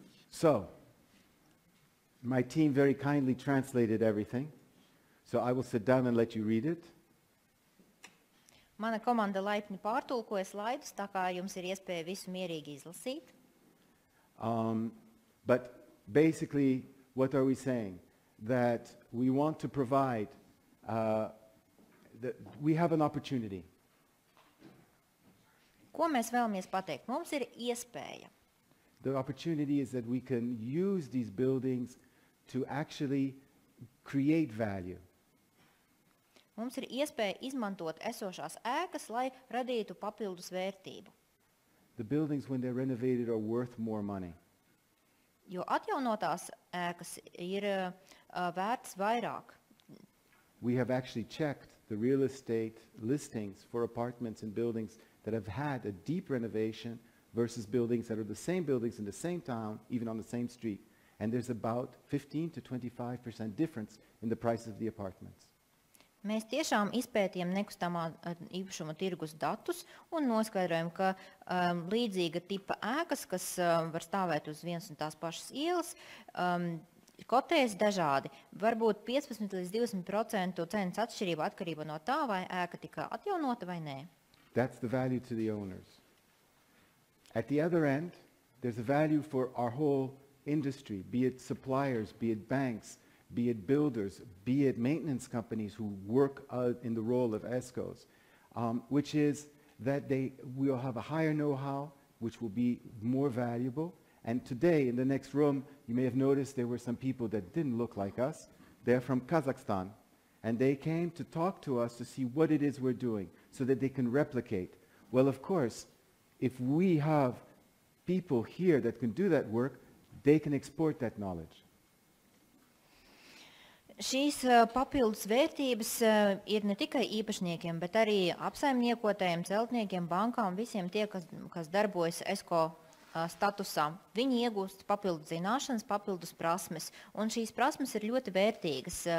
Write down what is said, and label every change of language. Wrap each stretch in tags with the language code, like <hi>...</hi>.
<en>So, my team very kindly translated everything. So I will sit down and let you read it.</en> <lv>Mana komanda laipni pārtulkoja slaidus, tā kā jums ir iespēja visu mierīgi izlasīt.</lv> <en>But basically, what are we saying? That we want to provide, that we have an opportunity.</en> <lv>Ko mēs vēlamies pateikt? Mums ir iespēja.</lv> <en>The opportunity is that we can use these buildings to actually create value.</en> <lv>Mums ir iespēja izmantot esošās ēkas, lai radītu papildus vērtību.</lv> <en>The buildings, when they're renovated, are worth more money.</en> <lv>Jo atjaunotās ēkas ir vērts vairāk.</lv> <en>We have actually checked the real estate listings for apartments and buildings that have had a deep renovation versus buildings that are the same buildings in the same town, even on the same street. And there's about 15 to 25% difference in the price of the apartments.</en> <lv>Mēs tiešām izpētījām nekustamā īpašuma tirgus datus un noskaidrojam, ka līdzīga tipa ēkas, kas var stāvēt uz vienas un tās pašas ielas, kotējas dažādi. Varbūt 15 līdz 20% cenas atšķirība atkarība no tā, vai ēka tika atjaunota vai nē.</lv> <en>That's the value to the owners. At the other end, there's a value for our whole industry, be it suppliers, be it banks, be it builders, be it maintenance companies who work in the role of ESCOs, which is that they will have a higher know-how, which will be more valuable. And today, in the next room, you may have noticed there were some people that didn't look like us. They're from Kazakhstan. And they came to talk to us to see what it is we're doing so that they can replicate. Well, of course, if we have people here that can do that work, they can export that knowledge.</en> <lv>Šīs papildus vērtības ir ne tikai īpašniekiem, bet arī apsaimniekotājiem, celtniekiem, bankām, visiem tie, kas darbojas ESCO statusā. Viņi iegūst papildus zināšanas, papildus prasmes, un šīs prasmes ir ļoti vērtīgas.</lv>